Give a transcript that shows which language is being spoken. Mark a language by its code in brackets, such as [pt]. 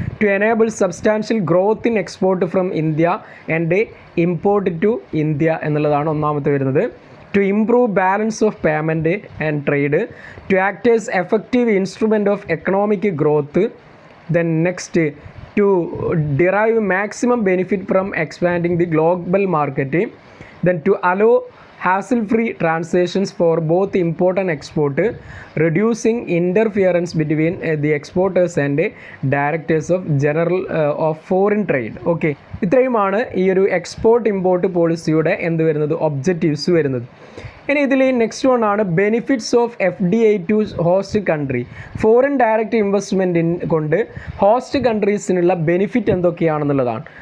[en] to enable substantial growth in export from India and import to India [ml] എന്നുള്ളതാണ് ഒന്നാമത്തെ വരുന്നത്. [en] To improve balance of payment and trade. To act as effective instrument of economic growth. Then next to derive maximum benefit from expanding the global market. Then to allow hassle-free transactions for both import and export, reducing interference between the exporters and directors of general of foreign trade. [ml] Okay, ഇത്രയുമാണ് ഈ ഒരു export import പോളിസിയുടെ എന്ത് വരുന്നത്? [en] objectives [ml] വരുന്നത്. ഇനി ഇതിൽ [en] Next one ആണ് benefits of FDI to host country. [ml] Foreign direct ഇൻവെസ്റ്റ്മെൻറ്റിൻ കൊണ്ട് ഹോസ്റ്റ് കൺട്രീസിനുള്ള ബെനിഫിറ്റ് എന്തൊക്കെയാണെന്നുള്ളതാണ്.